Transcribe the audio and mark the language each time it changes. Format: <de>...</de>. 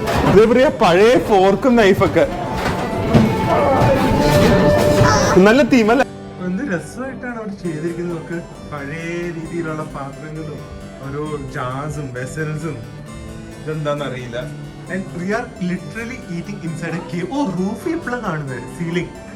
<ml>ഇതേ പഴയ ഫോർക്കും നൈഫൊക്കെ നല്ല തീമല്ല. എന്ത് രസമായിട്ടാണ് അവർ ചെയ്തിരിക്കുന്നത്. പഴയ രീതിയിലുള്ള പാത്രങ്ങളും ഓരോ ജാസും വെസൽസും. ഇതെന്താന്നറിയില്ല.</ml> <en>And we are literally eating inside a cave.</en> <ml>Oh, roof ഇപ്പളാ കാണുന്നത്, സീലിംഗ്.</ml>